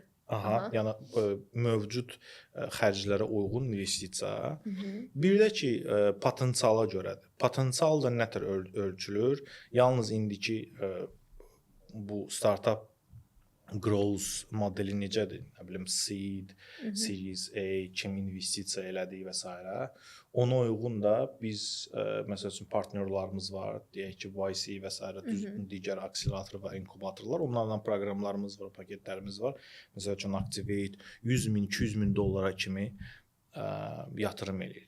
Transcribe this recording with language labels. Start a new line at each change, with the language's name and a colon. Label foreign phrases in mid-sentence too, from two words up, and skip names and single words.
Azerbaijani: Aha, yəni mövcud xərclərə uyğun investisiya. Bir də ki, potensiala görədir. Potensial da nətər ölçülür? Yalnız indiki bu
English: startup growth
Azerbaijani: modeli necədir? Nə bilim seed,
English: series A,
Azerbaijani: kim investisiya elədiyi və s. Ona uyğun da biz məsəl üçün partnyorlarımız var, deyək ki, YC və s. digər akselerator və inkubatorlar, onlarla proqramlarımız var, paketlərimiz var. Məsəl üçün Activate 100 min, 200 min dollara kimi yatırım eləyir.